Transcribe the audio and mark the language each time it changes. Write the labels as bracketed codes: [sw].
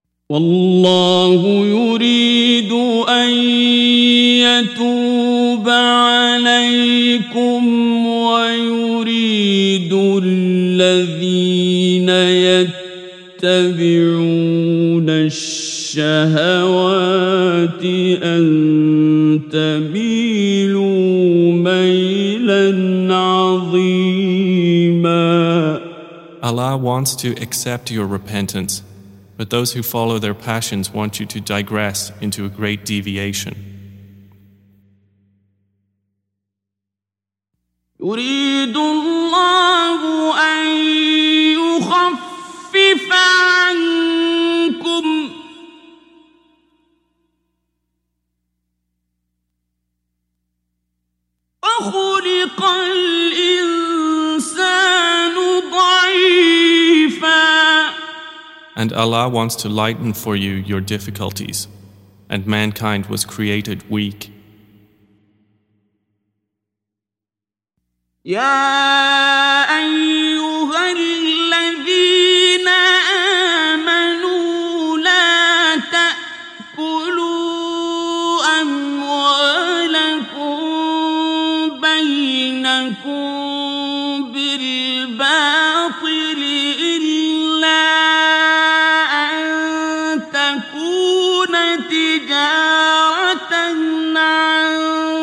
[ar] وَاللَّهُ يُرِيدُ أَن يَتُوبَ عَلَيْكُمْ وَيُرِيدُ الَّذِينَ يَتَّبِعُونَ الشَّهَوَاتِ أَن تَمِيلُوا مَيْلًا عَظِيمًا. [en] Allah wants to accept your repentance, but those who follow their passions want you to digress into a great deviation. [ar] يريد الله أن يخفف عنكم وخلق الإنسان ضعيفا. [en] And Allah wants to lighten for you your difficulties, and mankind was created weak. [ar] يا أيها الذين آمنوا لا تأكلوا أموالكم بينكم بالباطل إلا أن تكون تجارة عن